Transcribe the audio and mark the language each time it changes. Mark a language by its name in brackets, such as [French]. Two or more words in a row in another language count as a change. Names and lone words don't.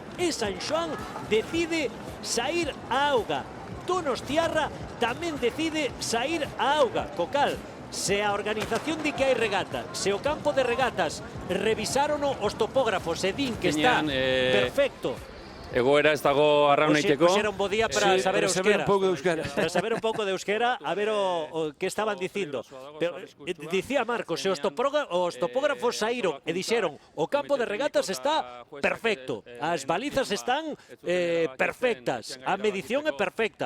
[Galician] E San Xoán decide sair á auga. Donostiarra tamén decide sair á auga. Cocal, se a organización di que hai regata, se o campo de regatas revisárono os topógrafos e din que está perfecto, [Basque] egoera ez dago arraunaiteko. [Galician] Era un bo día para saber euskera. Para saber un pouco de euskera, a ver o que estaban dicindo. Pero, dicía Marcos, se os topógrafos saíron e dixeron o campo de regatas está perfecto, as balizas están perfectas, a medición é perfecta.